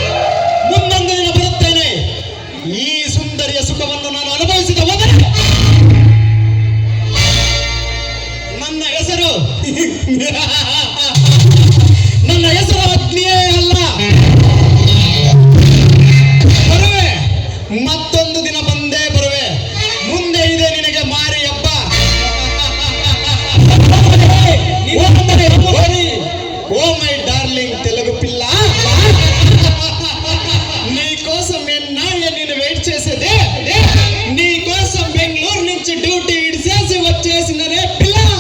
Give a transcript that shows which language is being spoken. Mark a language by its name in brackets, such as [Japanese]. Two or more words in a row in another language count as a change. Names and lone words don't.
[Kannada] ಮುಂದೊಂದು ದಿನ ಬರುತ್ತೆ ಸುಂದರಿಯ ಸುಖವನ್ನು ನಾನು ಅನುಭವಿಸಿದ ಹೋದರೆ ನನ್ನ ಹೆಸರು ಅಗ್ನಿಯೇ ಅಲ್ಲ. ಬರುವೆ, ಮತ್ತೊಂದು ದಿನ ಬಂದೇ ಬರುವೆ. ಮುಂದೆ ಇದೆ ನಿನಗೆ ಮಾರಿ ಹಬ್ಬ. [English] oh my darling [Telugu] తెలుగు పిల్ల, నీ కోసం ఎన్నాళ్ళు నేను వెయిట్ చేసేదే. నీ కోసం బెంగళూరు నుంచి డ్యూటీ ఇడిసేసి వచ్చేసిననే పిల్ల.